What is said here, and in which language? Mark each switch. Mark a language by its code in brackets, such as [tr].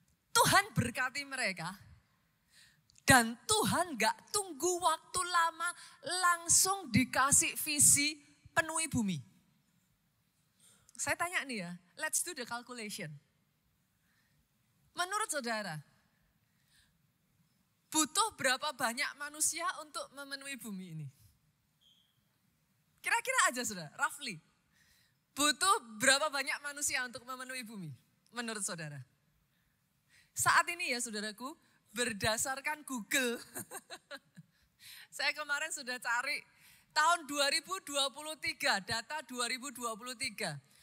[id] Tuhan berkati mereka. Dan Tuhan gak tunggu waktu lama, langsung dikasih visi penuhi bumi. Saya tanya nih ya, [en] let's do the calculation. [id] Menurut saudara, butuh berapa banyak manusia untuk memenuhi bumi ini? Kira-kira aja saudara, [en] roughly. [id] Butuh berapa banyak manusia untuk memenuhi bumi? Menurut saudara. Saat ini ya saudaraku, berdasarkan Google. Saya kemarin sudah cari tahun 2023, data 2023.